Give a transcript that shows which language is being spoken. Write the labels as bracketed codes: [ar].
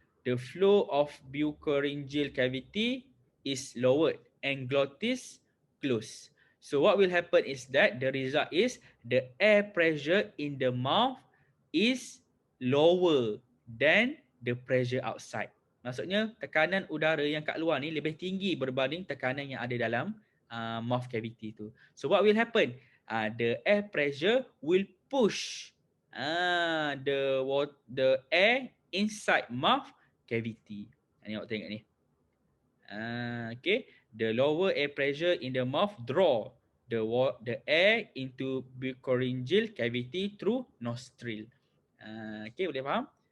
[en] The flow of bucopharyngeal cavity is lowered and glottis close. So what will happen is that the result is the air pressure in the mouth is lower than the pressure outside. [ms] Maksudnya tekanan udara yang kat luar ni lebih tinggi berbanding tekanan yang ada dalam mouth cavity tu. [en] So what will happen? The air pressure will push the air inside mouth cavity. [ms] Ni awak tengok ni. [en] Okay, the lower air pressure in the mouth draw the air into bucopharyngeal cavity through nostril. Okay, [ms] boleh faham?